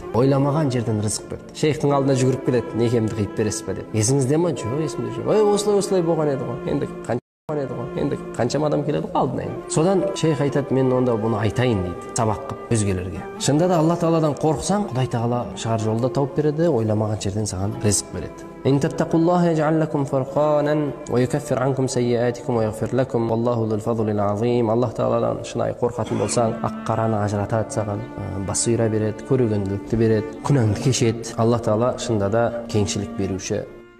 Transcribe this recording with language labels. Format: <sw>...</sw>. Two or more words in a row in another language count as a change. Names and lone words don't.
<kk>Ойламаған жерден рызық берді. Шейхтің алдына жүгіріп келеді, некемді қиып бересіз бе деп. Есіңізде ме? Жоқ, есімде жоқ. Осылай болған еді ғой. Енді қаншама адам келеді ғой алдына енді. Содан шейх айтады, мен онда бұны айтайын дейді, сабақ қылып өзгелерге. Шында да Алла Тағаладан қорықсаң, Құдай Тағала шығар жолда тауып береді, ойламаған жерден саған ризық береді.</kk> <ar>إن تتقوا الله يجعل لكم فرقانا ويكفر عنكم سيئاتكم ويغفر لكم والله ذو الفضل العظيم.</ar> <kk>Аллах Тағаладан шынайы қорқатын болсаң, ақ қараны ажыратады саған, басыра береді, көрегенділікті береді, күнәңді кешеді. Аллах Тағала шында да кеңшілік беруші,</kk>